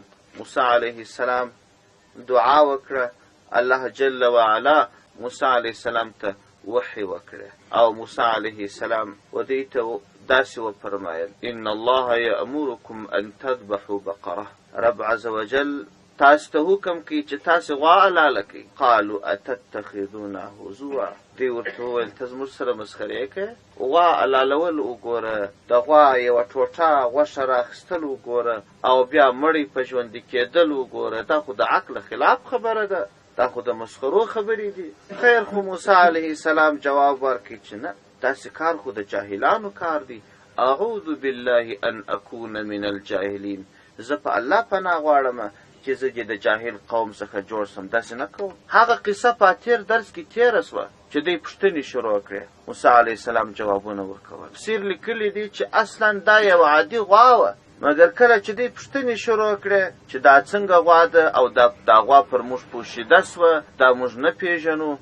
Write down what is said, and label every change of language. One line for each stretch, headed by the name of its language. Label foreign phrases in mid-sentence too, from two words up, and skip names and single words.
Pashto: موسی
Arabic: علیه السلام
Pashto: دعا وکړه، الله
Arabic: جل وعلا
Pashto: موسی
Arabic: علیه السلام
Pashto: ته وحی وکړه، او موسی
Arabic: علیه السلام
Pashto: و دې ته داسې وفرمایل
Arabic: ان الله یأمرکم ان تذبحوا بقره.
Pashto: رب
Arabic: عز وجل
Pashto: تاسو ته حکم کوي چې تاسې غوا حلاله کړئ.
Arabic: قالوا اتتخذونه هزوا.
Pashto: دوی ورته وویل ته زموږ سره مسخرې کوې؟ غوا حلالول وګوره، د غوا یوه ټوټه غوښه رااخیستل وګوره، او بیا مړی په ژوندي کېدل وګوره. دا خو د عقل خلاف خبره ده، دا خو د مسخرو خبرې دي. خیر خو موسی
Arabic: علیه السلام
Pashto: جواب ورکړي چې نه، داسې کار خو د جاهلانو کار دی.
Arabic: اعوذ بالله ان اکون من الجاهلین.
Pashto: زه په الله پناه غواړم چې زه د جاهل قوم څخه جوړ سم. داسې نه کوم. هغه قصه په تیر درس کې تیره سوه چې دوی پوښتنې شروع کړې. موسی
Arabic: علیه السلام
Pashto: جوابونه ورکول. تفسیر لیکلی دی چې اصلا دا یو عادي غوا وه، مګر کله چې دوی پوښتنې شروع کړې چې دا څنګه غوا ده او دا غوا پر موږ پوشیده سوه، دا موږ نه پېژنو.